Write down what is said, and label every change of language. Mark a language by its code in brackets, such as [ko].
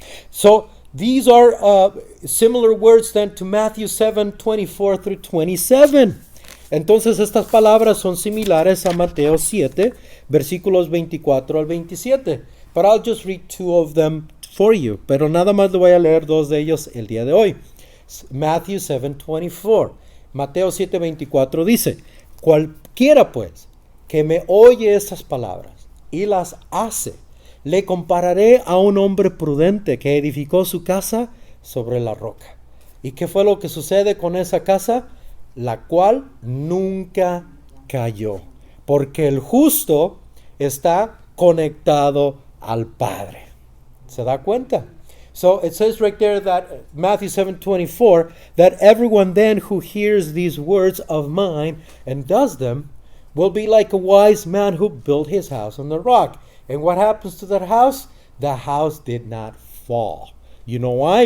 [en] So these are similar words then to Matthew 7:24 through 27. [es] Entonces estas palabras son similares a Mateo 7, versículos 24 al 27. [en] But I'll just read two of them for you. [es] Pero nada más le voy a leer dos de ellos el día de hoy. Matthew 7:24. Mateo 7:24 dice, cualquiera pues que me oye estas palabras y las hace, le compararé a un hombre prudente que edificó su casa sobre la roca. ¿Y qué fue lo que sucede con esa casa? La cual nunca cayó, porque el justo está conectado al Padre. ¿Se da cuenta? [en] So it says right there that Matthew 7:24, that everyone then who hears these words of mine and does them will be like a wise man who built his house on the rock. And what happens to that house? The house did not fall. You know why?